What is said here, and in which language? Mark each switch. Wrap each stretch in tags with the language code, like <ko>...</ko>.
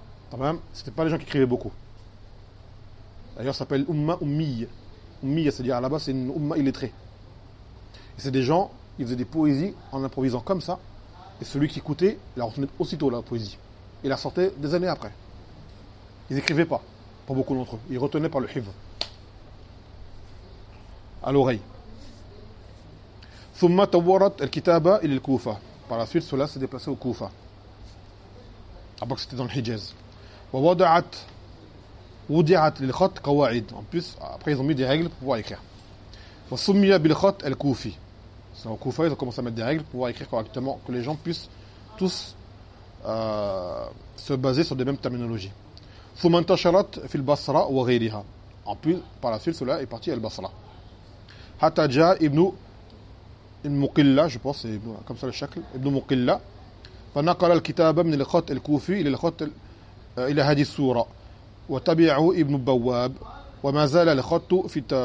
<fr>tamam c'était pas les gens qui écrivaient beaucoup d'ailleurs ça s'appelle umma ummiya c'est-à-dire à la base c'est une umma illettrée et c'est des gens ils faisaient des poésies en improvisant comme ça et celui qui écoutait la retenait aussitôt la poésie et la sortait des années après ils écrivaient pas pour beaucoup d'entre eux ils retenaient par le hifz à l'oreille.</fr> <ar>ثم تطورت الكتابه الى الكوفه.</ar> <fr>Par la suite cela s'est déplacé au Koufa. Après que c'était dans le Hijaz.</fr> <ar>ووضعت للخط قواعد.</ar> <fr>En plus après ils ont mis des règles pour pouvoir écrire.</fr> <ar>وسمي بالخط الكوفي.</ar> <fr>C'est au Koufa ils ont commencé à mettre des règles pour pouvoir écrire correctement que les gens puissent tous se baser sur des mêmes terminologies.</fr> <ar>ثم انتشرت في البصره وغيرها.</ar> <fr>En plus par la suite cela est parti à Al-Basra.</fr> <ar>حتى جاء ابن المقلة</ar> <fr>je pense</fr> <ar>ابن</ar> <fr>comme ça le</fr> <ar>شكل ابن مقلة فنقل الكتاب من الخط الكوفي الى الخط الى هذه السورة وتبعه ابن بواب وما زال الخط في</ar>